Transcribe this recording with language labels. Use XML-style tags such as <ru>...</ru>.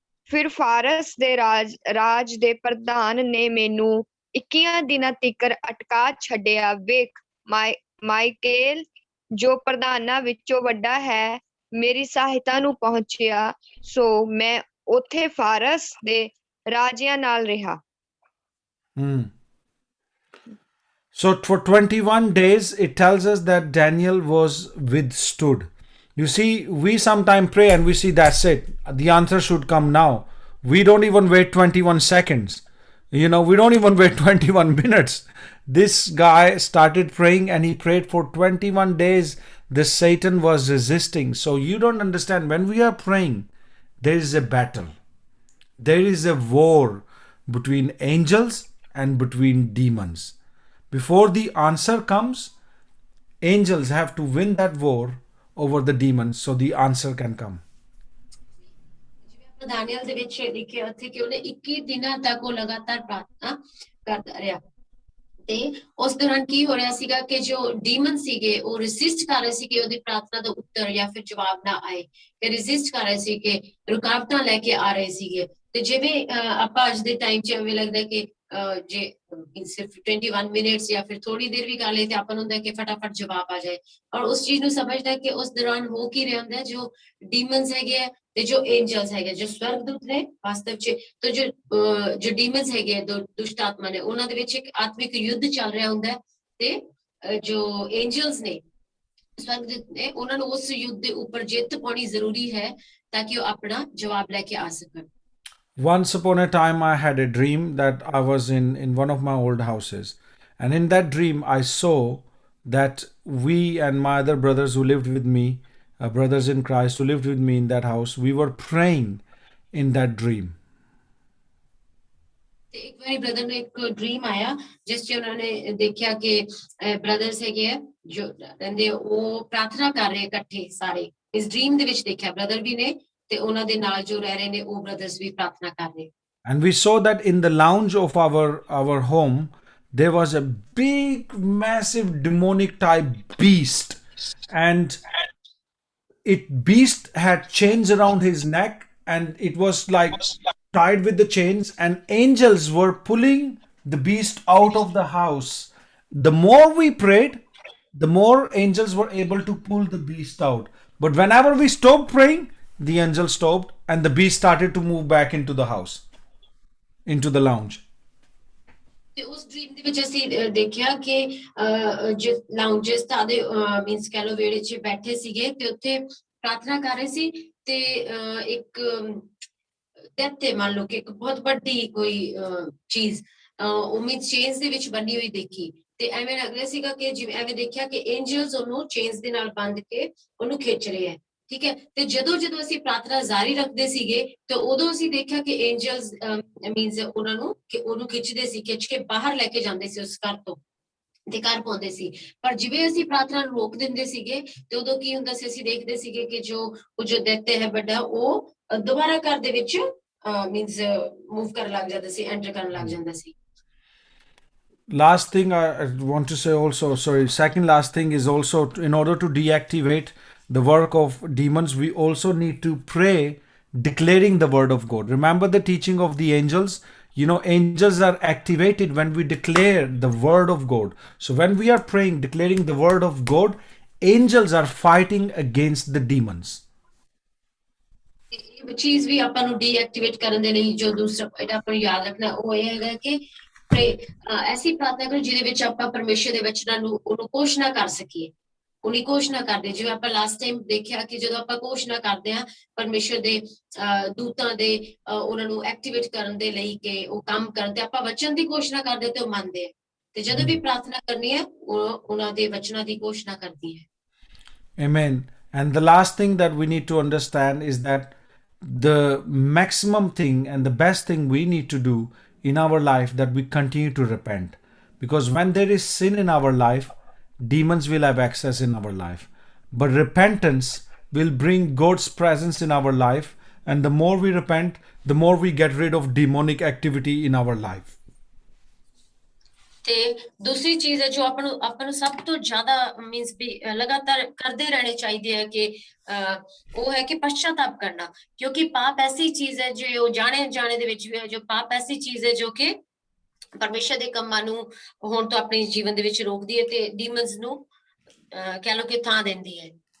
<pa>ਫਿਰ ਫਾਰਸ ਦੇ ਰਾਜ ਦੇ ਪ੍ਰਧਾਨ ਨੇ ਮੈਨੂੰ 21 ਦਿਨਾਂ ਤੀਕਰ ਅਟਕਾ ਛੱਡਿਆ। ਵੇਖ, ਮਾਈਕੇਲ ਜੋ ਪ੍ਰਧਾਨਾਂ ਵਿੱਚੋਂ ਵੱਡਾ ਹੈ ਮੇਰੀ ਸਹਾਇਤਾ ਨੂੰ ਪਹੁੰਚਿਆ, ਸੋ ਮੈਂ ਉੱਥੇ ਫਾਰਸ ਦੇ ਰਾਜਿਆਂ ਨਾਲ ਰਿਹਾ।</pa> <en>So for 21 days, it tells us that Daniel was withstood. You see, we sometimes pray and we see that's it. The answer should come now. We don't even wait 21 seconds. You know, we don't even wait 21 minutes. This guy started praying and he prayed for 21 days. The Satan was resisting. So you don't understand. When we are praying, there is a battle. There is a war between angels and between demons. Before the answer comes, angels have to win that war over the demons so the answer can come.</en> <pa>ਦਾਨੀਏਲ ਦੇ ਵਿੱਚ ਲਿਖਿਆ ਉੱਥੇ ਕਿ ਉਹਨੇ 21 ਦਿਨਾਂ ਤੱਕ ਉਹ ਲਗਾਤਾਰ ਪ੍ਰਾਰਥਨਾ ਕਰਦਾ ਰਿਹਾ ਤੇ ਉਸ ਦੌਰਾਨ ਕੀ ਹੋ ਰਿਹਾ ਸੀਗਾ ਕਿ ਜੋ ਡੀਮਨ ਸੀਗੇ ਉਹ ਰੈਸਿਸਟ ਕਰ ਰਹੇ ਸੀ ਕਿ ਉਹਦੀ ਪ੍ਰਾਰਥਨਾ ਦਾ ਉੱਤਰ ਜਾਂ ਫਿਰ ਜਵਾਬ ਨਾ ਆਏ ਤੇ ਰੈਸਿਸਟ ਕਰ ਰਹੇ ਸੀ ਕਿ ਰੁਕਾਵਟਾਂ ਲੈ ਕੇ ਆ ਰਹੇ ਸੀਗੇ ਤੇ ਜਿਵੇਂ ਆਪਾਂ ਅੱਜ ਦੇ ਟਾਈਮ 'ਚ ਐਵੇਂ ਲੱਗਦਾ ਕਿ ਜੇ ਸਿਰਫ 21 ਮਿੰਟਸ ਜਾਂ ਫਿਰ ਥੋੜੀ ਦੇਰ ਵੀ ਕਰ ਲਏ ਤੇ ਆਪਾਂ ਨੂੰ ਹੁੰਦਾ ਕਿ ਫਟਾਫਟ ਜਵਾਬ ਆ ਜਾਏ, ਔਰ ਉਸ ਚੀਜ਼ ਨੂੰ ਸਮਝਦਾ ਕਿ ਉਸ ਦੌਰਾਨ ਹੋ ਕੀ ਰਿਹਾ ਹੁੰਦਾ, ਜੋ ਡੀਮਨਸ ਹੈਗੇ ਆ ਤੇ ਜੋ ਐਂਜਲਸ ਹੈਗੇ, ਜੋ ਸਵਰਗਦੂਤ ਨੇ ਵਾਸਤਵ ਚ, ਤੇ ਜੋ ਡੀਮਨਸ ਹੈਗੇ ਆ, ਦੁਸ਼ਟ ਆਤਮਾ ਨੇ, ਉਹਨਾਂ ਦੇ ਵਿੱਚ ਇੱਕ ਆਤਮਿਕ ਯੁੱਧ ਚੱਲ ਰਿਹਾ ਹੁੰਦਾ, ਤੇ ਜੋ ਐਂਜਲਸ ਨੇ, ਸਵਰਗਦੂਤ ਨੇ, ਉਹਨਾਂ ਨੂੰ ਉਸ ਯੁੱਧ ਦੇ ਉੱਪਰ ਜਿੱਤ ਪਾਉਣੀ ਜ਼ਰੂਰੀ ਹੈ ਤਾਂ ਕਿ ਉਹ ਆਪਣਾ ਜਵਾਬ ਲੈ ਕੇ ਆ ਸਕਣ।</pa> <en>Once upon a time, I had a dream that I was in one of my old houses. And in that dream, I saw that we and my other brothers who lived with me, brothers in Christ who lived with me in that house, we were praying in that dream.</en> <pa>ਤੇ ਇੱਕ ਵਾਰੀ brother ਨੂੰ ਇੱਕ dream ਆਇਆ ਜਿਸ 'ਚ ਉਹਨਾਂ ਨੇ ਦੇਖਿਆ ਕਿ ਬ੍ਰਦਰਸ ਹੈਗੇ ਆ ਜੋ ਰਹਿੰਦੇ, ਉਹ ਪ੍ਰਾਰਥਨਾ ਕਰ ਰਹੇ ਇਕੱਠੇ ਸਾਰੇ। ਇਸ ਡ੍ਰੀਮ ਦੇ ਵਿੱਚ ਦੇਖਿਆ ਬ੍ਰਦਰ ਵੀ ਨੇ ਤੇ ਉਹਨਾਂ ਦੇ ਨਾਲ ਜੋ ਰਹਿ ਰਹੇ ਨੇ ਉਹ ਬ੍ਰਦਰਸ ਵੀ ਪ੍ਰਾਰਥਨਾ ਕਰ ਰਹੇ।</pa> <en>And we saw that in the lounge of our home, there was a big, massive demonic type beast. And beast had chains around his neck, and it was like tied with the chains, and angels were pulling the beast out of the house. The more we prayed, the more angels were able to pull the beast out. But whenever we stopped praying, the angel stopped and the beast started to move back into the house, into the lounge.</en> <pa>ਤੇ ਉਸ dream ਦੇ ਵਿੱਚ ਅਸੀਂ ਦੇਖਿਆ ਕਿ ਜੋ ਲਾਉਂਜਸ ਦੇ means ਕਹ ਲੋ ਵਿਹੜੇ 'ਚ ਬੈਠੇ ਸੀਗੇ ਤੇ ਉੱਥੇ ਪ੍ਰਾਰਥਨਾ ਕਰ ਰਹੇ ਸੀ, ਤੇ ਇੱਕ ਤੇ ਮੰਨ ਲਓ ਕਿ ਇੱਕ ਬਹੁਤ ਵੱਡੀ ਕੋਈ ਚੀਜ਼ ਉਹ ਮੀਨਸ ਚੇਨਸ ਦੇ ਵਿੱਚ ਬੰਨੀ ਹੋਈ ਦੇਖੀ, ਤੇ ਐਵੇਂ ਲੱਗ ਰਿਹਾ ਸੀਗਾ ਕਿ ਜਿਵੇਂ ਐਵੇਂ ਦੇਖਿਆ ਕਿ ਐਂਜਲਸ ਉਹਨੂੰ ਚੇਨਸ ਦੇ ਨਾਲ ਬੰਨ ਕੇ ਉਹਨੂੰ ਖਿੱਚ ਰਹੇ ਹੈ, ਠੀਕ ਹੈ। ਤੇ ਜਦੋਂ ਅਸੀਂ ਪ੍ਰਾਰਥਨਾ ਜਾਰੀ ਰੱਖਦੇ ਸੀਗੇ ਤੇ ਉਦੋਂ ਅਸੀਂ ਦੇਖਿਆ ਕਿ ਐਂਜਲਸ ਮੀਨਸ ਉਹਨੂੰ ਖਿੱਚਦੇ ਸੀ, ਖਿੱਚ ਕੇ ਬਾਹਰ ਲੈ ਕੇ ਜਾਂਦੇ ਸੀ ਉਸ ਘਰ ਤੋਂ ਤੇ ਘਰ ਪਾਉਂਦੇ ਸੀ। ਪਰ ਜਿਵੇਂ ਅਸੀਂ ਪ੍ਰਾਰਥਨਾ ਨੂੰ ਰੋਕ ਦਿੰਦੇ ਸੀਗੇ ਤੇ ਉਦੋਂ ਕੀ ਹੁੰਦਾ ਸੀ, ਅਸੀਂ ਦੇਖਦੇ ਸੀਗੇ ਕਿ ਜੋ ਦੈਤੇ ਹੈ ਵੱਡਾ, ਉਹ ਦੁਬਾਰਾ ਘਰ ਦੇ ਵਿੱਚ ਮੀਨਸ ਮੂਵ ਕਰਨ ਲੱਗ ਜਾਂਦਾ ਸੀ, ਐਂਟਰ ਕਰਨ ਲੱਗ ਜਾਂਦਾ ਸੀ।</pa> <en>Last thing I want to say also, second last thing is also, in order to deactivate the work of demons, we also need to pray declaring the word of God. Remember the teaching of the angels? You know, angels are activated when we declare the word of God. So when we are praying, declaring the word of God, angels are fighting against the demons.</en> <pa>ਚੀਜ਼ ਵੀ ਆਪਾਂ ਨੂੰ deactivate ਕਰਨ ਦੇ ਲਈ ਜੋ ਦੂਸਰਾ point ਆਪਾਂ ਨੂੰ ਯਾਦ ਰੱਖਣਾ ਉਹ ਇਹ ਹੈਗਾ ਕਿ ਐਸੀ ਪ੍ਰਾਰਥਨਾ ਕਰੋ ਜਿਹਦੇ ਵਿੱਚ ਆਪਾਂ ਪਰਮੇਸ਼ਰ ਦੇ ਵਚਨਾਂ ਨੂੰ ਉਹਨੂੰ ਘੋਸ਼ਣਾ ਕਰ ਸਕੀਏ, ਉਹਨੀ ਘੋਸ਼ਣਾ ਕਰਦੇ। ਜਿਵੇਂ ਆਪਾਂ</pa> <en>last time</en> <pa>ਦੇਖਿਆ ਕਿ ਜਦੋਂ ਆਪਾਂ ਘੋਸ਼ਣਾ ਕਰਦੇ ਹਾਂ ਪਰਮੇਸ਼ਰ ਦੇ ਦੂਤਾਂ ਦੇ ਉਹਨਾਂ ਨੂੰ ਐਕਟੀਵੇਟ ਕਰਨ ਦੇ ਲਈ ਕਿ ਉਹ ਕੰਮ ਕਰਨ, ਤੇ ਆਪਾਂ ਵਚਨ ਦੀ ਘੋਸ਼ਣਾ ਕਰਦੇ ਤੇ ਉਹ ਮੰਨਦੇ ਆ, ਤੇ ਜਦੋਂ ਵੀ ਪ੍ਰਾਰਥਨਾ ਕਰਨੀ ਹੈ ਉਹ ਉਹਨਾਂ ਦੇ ਵਚਨਾਂ ਦੀ ਘੋਸ਼ਣਾ ਕਰਦੀ ਹੈ।</pa> <en>Amen. And the last thing that we need to understand is that the maximum thing and the best thing we need to do in our life, that we continue to repent, because when there is sin in our life, demons will have access in our life, but repentance will bring God's presence in our life, and the more we repent, the more we get rid of demonic activity in our life.</en> <pa>ਤੇ ਦੂਸਰੀ ਚੀਜ਼ ਹੈ ਜੋ ਆਪਾਂ ਨੂੰ ਸਭ ਤੋਂ ਜ਼ਿਆਦਾ ਮੀਨਸ ਵੀ ਲਗਾਤਾਰ ਕਰਦੇ ਰਹਿਣੇ ਚਾਹੀਦੇ ਹੈ ਕਿ ਉਹ ਹੈ ਕਿ ਪਛਤਾਪ ਕਰਨਾ, ਕਿਉਂਕਿ ਪਾਪ ਐਸੀ ਚੀਜ਼ ਹੈ ਜੋ ਜਾਣੇ ਦੇ ਵਿੱਚ ਵੀ ਹੈ, ਜੋ ਪਾਪ ਐਸੀ ਚੀਜ਼ ਹੈ ਜੋ ਕਿ ਪਰਮੇਸ਼ਰ ਦੇ ਕੰਮਾਂ ਨੂੰ ਹੋਣ ਤੋਂ ਆਪਣੇ ਜੀਵਨ ਦੇ ਵਿੱਚ ਰੋਕਦੀ ਹੈ ਤੇ ਡੀਮਨਸ ਨੂੰ ਕਹਿ ਲਓ ਕਿ ਥਾਂ ਦਿੰਦੀ ਹੈ।</pa>